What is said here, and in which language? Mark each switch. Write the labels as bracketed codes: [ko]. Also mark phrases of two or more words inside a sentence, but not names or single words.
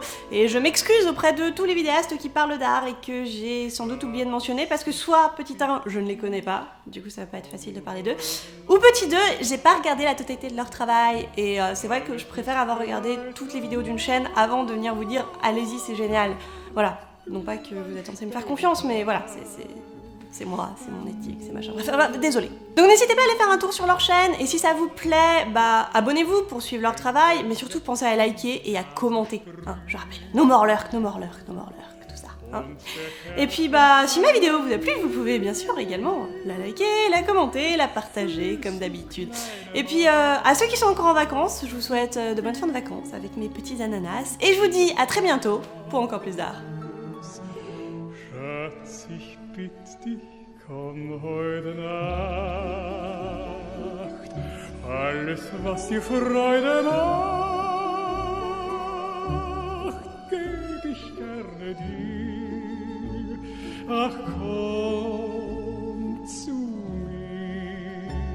[fr] Et je m'excuse auprès de tous les vidéastes qui parlent d'art et que j'ai sans doute oublié de mentionner parce que soit petit 1, je ne les connais pas, du coup ça va pas être facile de parler d'eux, ou petit 2, j'ai pas regardé la totalité de leur travail et c'est vrai que je préfère avoir regardé toutes les vidéos d'une chaîne avant de venir vous dire allez-y c'est génial. Voilà, non pas que vous êtes censé me faire confiance mais voilà, c'est moi, c'est mon éthique, c'est machin. Bref, désolé. Donc n'hésitez pas à aller faire un tour sur leur chaîne, et si ça vous plaît, abonnez-vous pour suivre leur travail, mais surtout pensez à liker et à commenter. Hein, je rappelle, [en] no more lurk, [fr] tout ça. Hein. Et puis si ma vidéo vous a plu, vous pouvez bien sûr également la liker, la commenter, la partager, comme d'habitude. Et puis à ceux qui sont encore en vacances, je vous souhaite de bonnes fins de vacances avec mes petits ananas, et je vous dis à très bientôt pour encore plus d'art. [de] Dich, komm heute Nacht, alles was dir Freude macht, geb ich gerne dir, ach komm zu mir.